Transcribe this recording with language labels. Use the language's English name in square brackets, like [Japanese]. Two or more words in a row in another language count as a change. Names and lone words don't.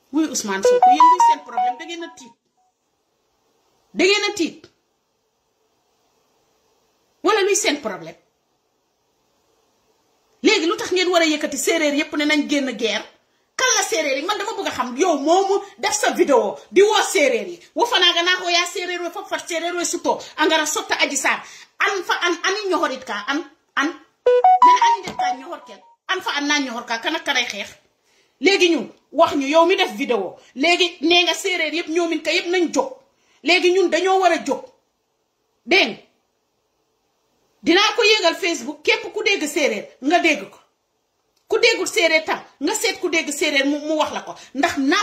[Wolof] Ousmane Sonko yéen luy seen problème da ngeen a tiit da ngeen a tiit wala luy seen problème léegi lu tax ngeen war a yëkkati séeréer yépp ne nañ génn guerre kan la séeréer yi man dama bëgg a xam yow moomu def sa vidéo di woo séeréer yi wo fanaa nga naa ko yaa séeréer [Serer] we fop fat séeréer we suto angara sotta Adji Sarr an fa an ani ñoxorit ka an nene ani def ka ñoxor kel an fa an naa ñoxor ka [Wolof] kan ak kanay xeex léegi ñun wax ñu yow mi def vidéo léegi nee nga séeréer yépp ñoomin ka yépp nañ jóg léegi ñun dañoo war a jóg dégg dinaa ko yéegal Facebook képp ku dégg séeréer nga dégg ko ku déggul séeréer tam nga seet ku dégg séeréer mu wax la ko ndax naa